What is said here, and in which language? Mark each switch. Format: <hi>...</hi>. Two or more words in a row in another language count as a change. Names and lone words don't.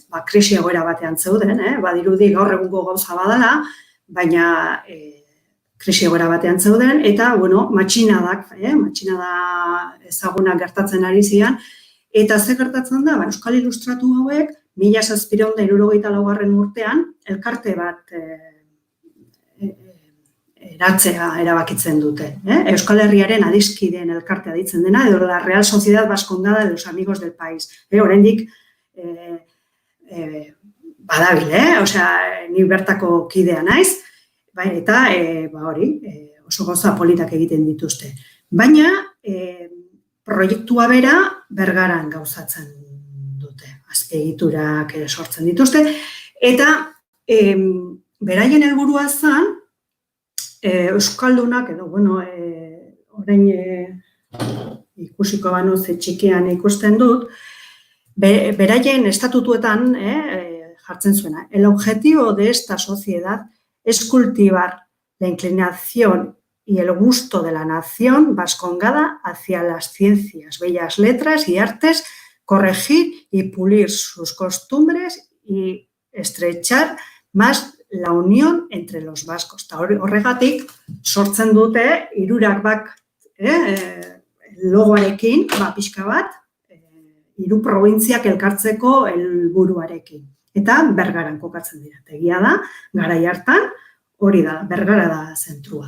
<eu>Krisi egoera batean zeuden, badirudi gaur egungo gauza badala, baina krisi egoera batean zeuden, eta, matxinadak ezagunak gertatzen ari zian, eta ze gertatzen da, Euskal Ilustratu hauek, 1774 urtean, elkarte bat eratzea erabakitzen dute. Euskal Herriaren adiskideen elkartea ditzen dena, edo la Real Sociedad Vascongada de los Amigos del País. Oraindik badabil, ni bertako kidea naiz, eta oso gauza politak egiten dituzte. Baina, proiektua bera Bergaran gauzatzen dute, azpiegiturak sortzen dituzte, eta beraien helburua zen, Euskaldunak, edo, orain ikusiko banu ze txikian ikusten dut, beraien estatutuetan jartzen zuena.</eu> <es>El objetivo de esta sociedad es cultivar la inclinación y el gusto de la nación vascongada hacia las ciencias, bellas letras y artes, corregir y pulir sus costumbres y estrechar más la unión entre los vascos.</es> <eu>Eta horregatik sortzen dute hirurak logoarekin, pixka bat, hiru probintziak elkartzeko helburuarekin. Eta Bergaran kokatzen dira. Egia da, garai hartan, hori da, Bergara da zentrua.</eu>